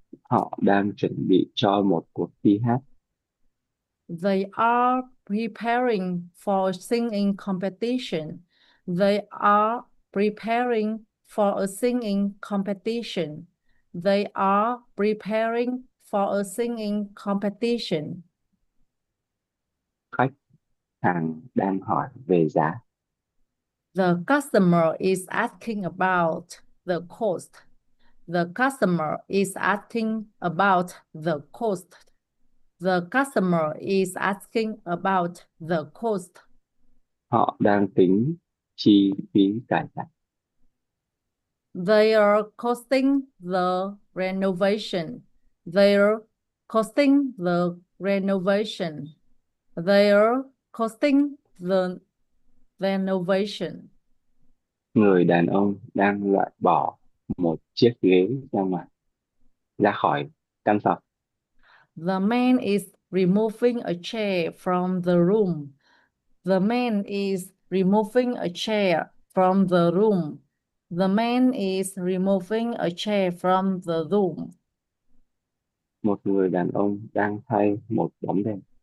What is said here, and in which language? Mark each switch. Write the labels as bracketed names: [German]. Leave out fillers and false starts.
[Vietnamese] Họ đang chuẩn bị cho một cuộc thi hát. [English] They are preparing for a singing competition. They are preparing for a singing competition. They are preparing for a singing competition. [Vietnamese] Khách hàng đang hỏi về giá. [English] The customer is asking about the cost. The customer is asking about the cost. The customer is asking about the cost. [Vietnamese] Họ đang tính chi phí cải tạo. [English] They are costing the renovation. They are costing the renovation. They are costing the renovation. [Vietnamese] Người đàn ông đang loại bỏ một chiếc ghế ra khỏi căn phòng. [English] The man is removing a chair from the room. The man is removing a chair from the room. The man is removing a chair from the room. [Vietnamese] Một người đàn ông đang thay một bóng đèn.